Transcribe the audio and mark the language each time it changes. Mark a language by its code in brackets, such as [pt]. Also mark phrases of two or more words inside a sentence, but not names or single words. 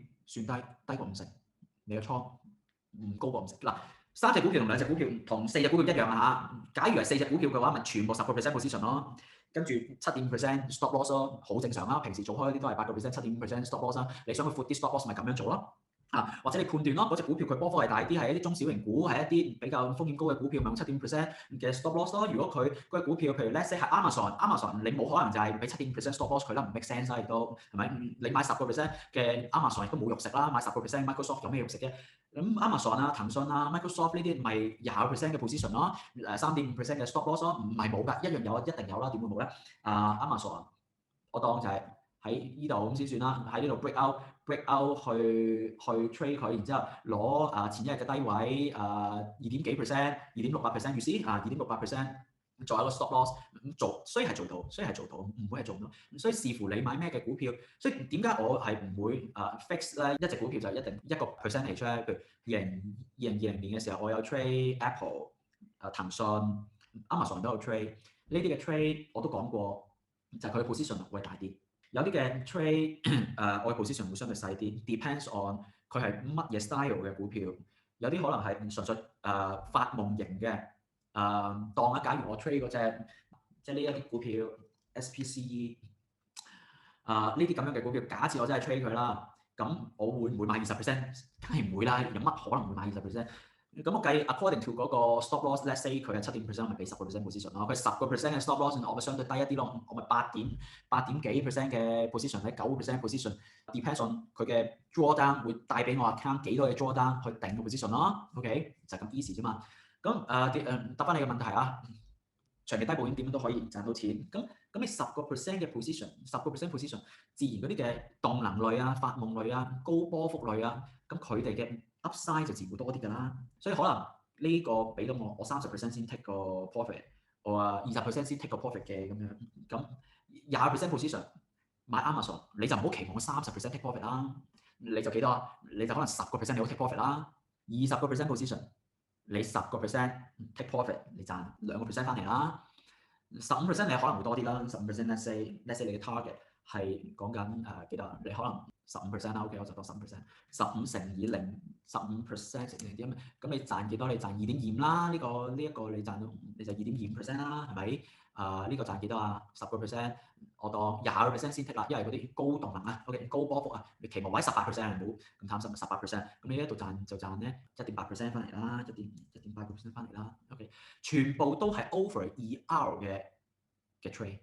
[yue] 算低過50%。你個倉唔高過50%。嗱，3隻股票同2隻股票同4隻股票一樣啊嚇。假如係4隻股票嘅話，咪全部10% position 咯，跟住7.5% [en] stop loss [yue] 咯，好正常啦。平時做開嗰啲都係8% 7.5% [en] stop loss [yue] 啦。你想去闊啲 [en] stop loss [yue] 咪咁樣做咯。或者你判斷咯，嗰隻股票佢波幅係大啲，係一啲中小型股，係一啲比較風險高嘅股票，咪用7.5% 嘅 [en] stop loss [yue] 咯。如果佢嗰隻股票，譬如 [en] let's say [yue] 係 Amazon， 你冇可能就係俾7.5% [en] stop loss [yue] 佢啦，唔 [en] make sense [yue] 啦，亦都係咪？你買10% 嘅 Amazon 亦都冇肉食啦，買10% Microsoft 有咩肉食啫？咁 Amazon 啊、騰訊啊、Microsoft 呢啲咪20% 嘅 position 咯，3.5% 嘅 stop loss 咯，唔係冇㗎，一樣有，一定有啦，點會冇咧？Amazon 我當就係喺呢度咁先算啦，喺呢度 [en] break out [yue] 去 trade 佢，然之後攞前一日嘅低位2點幾%、2.68%， [en] you see 2.68%， [yue] 做一個 [en] stop loss [yue] 做，所以係做到，唔會係做唔到。所以視乎你買咩嘅股票，所以點解我係唔會fix 咧？一隻股票就一定一個 percentage 咧。譬如2020年嘅時候，我有 trade Apple、騰訊、Amazon 都有 trade， 呢啲嘅 trade 我都講過，就係佢嘅 position 會大啲。有啲嘅 trade 我嘅 position 會相對細啲 ， [en] depends on [yue] 佢係乜嘢 style 嘅股票。有啲可能係純粹發夢型嘅，當假如我 trade 嗰隻即係呢一啲股票 SPCE 呢啲咁樣嘅股票，假設我真係 trade 佢啦，咁我會唔會買20%？梗係唔會啦，有乜可能會買20%？咁我計 [en] according to [yue] 嗰個 [en] stop loss， let's say [yue] 佢係7.5%，咪俾10% position 咯。佢10% 嘅 [en] stop loss， [yue] 我咪相對低一啲咯。我咪8點幾%嘅 position， 喺9% position， [en] depends on [yue] 佢嘅 drawdown 會帶俾我 account 幾多嘅 drawdown 去定個 position 咯。OK， 就係咁 easy 啫嘛。咁答翻你嘅問題啊，長期低保險點樣都可以賺到錢。咁你10% 嘅 position，10% position，自然嗰啲嘅動能類啊、發夢類啊、高波幅類啊，咁佢哋嘅upside 就自然會多啲㗎啦，所以可能呢個俾到我30% 先 take 個 profit， 我20% 先 take 個 profit 嘅咁樣，咁20% position 買 Amazon， 你就唔好期望我30% [en] take profit [yue] 啦，你就幾多啊？你就可能10% 你好 [en] take profit [yue] 啦，20% position 你10% [en] take profit， [yue] 你賺2% 翻嚟啦，15% 你可能會多啲啦，15% [en] let's say [yue] 你嘅 target 係講緊幾多啊？你可能15%啦，OK，我就當15%，15乘以15% 乘以點咁你賺幾多？你賺2.25啦，呢一個你賺到你就2.25% 啦，係咪？呢個賺幾多啊？10%，我當20% 先剔啦，因為嗰啲高動能啊，OK，高波幅啊，你期望位18%，唔好咁貪心，18%，咁你呢度賺咧1.8% 翻嚟啦，1.8% 翻嚟啦，OK，全部都係 over 2R 嘅 trade。